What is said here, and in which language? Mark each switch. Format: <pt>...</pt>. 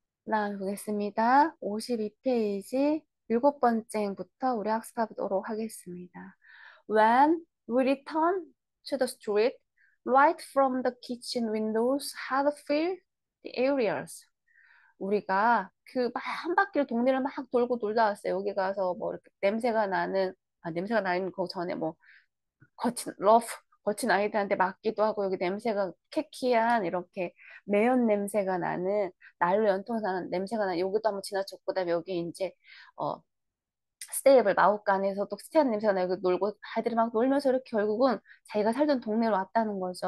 <ko>다음 보겠습니다. 52페이지 일곱 번째부터 우리 학습하도록 하겠습니다.</ko> <en>When we returned to the street, light from the kitchen windows had filled the areas.</en> <ko>우리가 그 막 한 바퀴를 동네를 막 돌고 돌다 왔어요. 여기 가서 뭐 이렇게 냄새가 나는 그 전에 뭐 거친 러프 거친 아이들한테 맞기도 하고 여기 냄새가 캐키한 이렇게 매연 냄새가 나는 난로 연통에서 나는 냄새가 나는 여기도 한번 지나쳤고 그다음에 여기 이제 어 스테이블 마구간에서 또 스테한 냄새가 나고 놀고 아이들이 막 놀면서 이렇게 결국은 자기가 살던 동네로 왔다는 거죠.</ko>